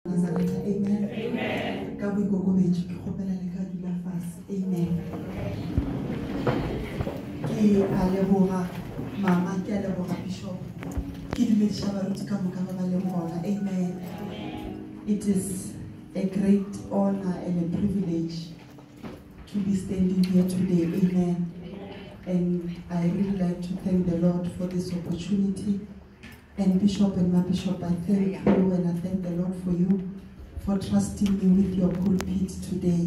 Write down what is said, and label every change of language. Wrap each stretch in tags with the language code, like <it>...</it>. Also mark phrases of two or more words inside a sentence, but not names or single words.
<en>Amen. Amen. Amen.</en> <st>Ki aleboha mama ki aleboha bishop. Ki dumedisha baruti ka moka ba le mona.</st> <en>Amen. It is a great honor and a privilege to be standing here today. Amen. And I really like to thank the Lord for this opportunity. And Bishop and my Bishop, I thank you and I thank the Lord for you for trusting me with your pulpit today.</en>